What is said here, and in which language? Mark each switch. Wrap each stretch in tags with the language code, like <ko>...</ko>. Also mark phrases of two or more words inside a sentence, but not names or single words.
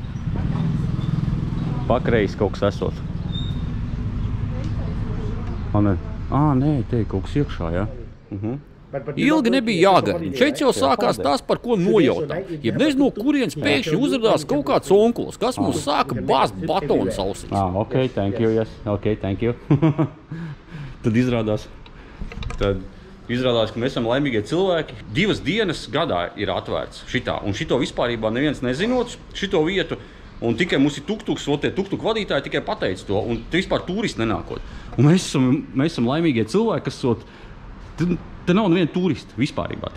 <lv>Pakreis kaut kas esot. Nē, te ir kaut kas iekšā, jā. Ilgi nebija jāgaida. Šeit jau sākās tas, par ko nojautā. Jeb nezinu, no kurienes pēkšņi uzradās kaut kāds onkulis, kas mums sāka bāzt batons ausīs.</lv> <en>Ok, thank you, yes. Ok, thank you.</en> <lv>Tad izrādās, ka mēs esam laimīgie cilvēki. 2 dienas gadā ir atvērts šitā. Un šito vispārībā neviens nezinot, šito vietu. Un tikai mums ir tuktuks, tie tuktuku vadītāji tikai pateica to. Un vispār turisti nenākot. Un mēs esam laimīgie cilvēki, kas te nav neviena turisti vispārībā.</lv>